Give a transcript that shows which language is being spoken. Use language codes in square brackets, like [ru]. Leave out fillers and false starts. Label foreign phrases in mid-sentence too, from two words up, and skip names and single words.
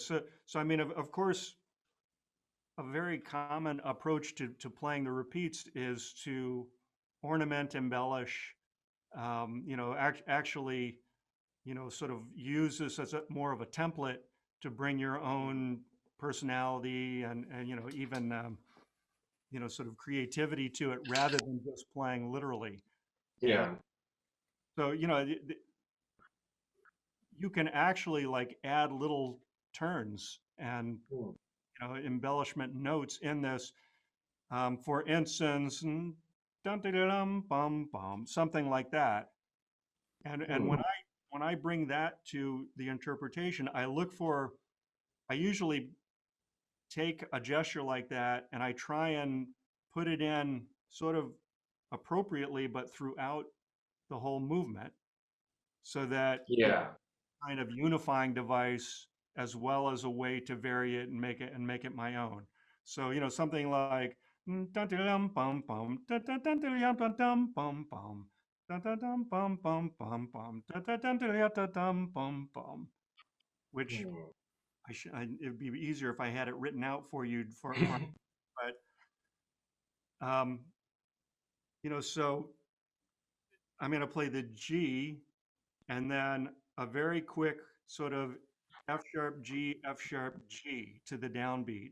[en] So I mean, of course, a very common approach to playing the repeats is to ornament, embellish, actually, sort of use this as more of a template to bring your own personality and even sort of creativity to it rather than just playing literally. Yeah. And so, you can actually like add little turns and, embellishment notes in this. For instance, dum dum dum bum bum, something like that. And when I bring that to the interpretation, I usually take a gesture like that and I try and put it in sort of appropriately, but throughout the whole movement, so that it's Yeah. kind of unifying device as well as a way to vary it and make it my own. So, something like dun dun dum bum bum dun dun dun dun dum dum bum bum dun dun dum bum bum bum bum dun dun dun dun dum bum bum, which it'd be easier if I had it written out for you but so I'm going to play the G and then a very quick sort of F sharp G, F sharp G to the downbeat.